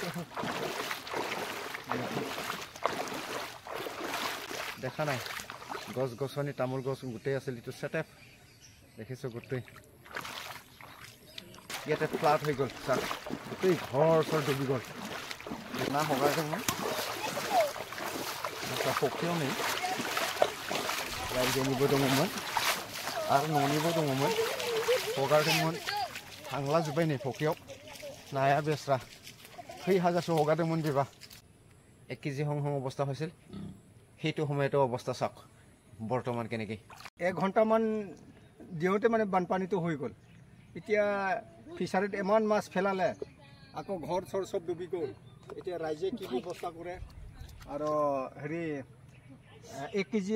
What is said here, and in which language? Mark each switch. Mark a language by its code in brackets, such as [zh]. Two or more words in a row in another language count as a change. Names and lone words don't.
[as] দেখা নাই গছ গছনি তামোল গছ গোটেই আছিল এইটো চেটেপ দেখিছোঁ গোটেই ইয়াতে ফ্লাট হৈ গ'ল চাক গোটেই ঘৰ চৰ ডুবি গ'ল না হগাইছে মই [brx] फख्रियाव नै रायजोनिबो दङमोन आरो न'निबो दङमोन हगारदोंमोन थांलाजोब्बाय नै फख्रियाव नाया बेस्रा खै हाजारसो हगारदोंमोन बेबा 1 केजि हं अवस्था [as] হৈছিল সেইটো সময়তো অৱস্থা চাওক বৰ্তমান কেনেকৈ 1 ঘণ্টামান দিওঁতে মানে বানপানীটো হৈ গ'ল এতিয়া ফিচাৰীত ইমান মাছ ফেলালে আকৌ ঘৰ চৰ চব ডুবি গ'ল এতিয়া ৰাইজে কি ব্যৱস্থা কৰে আৰু হেৰি 1 কেজি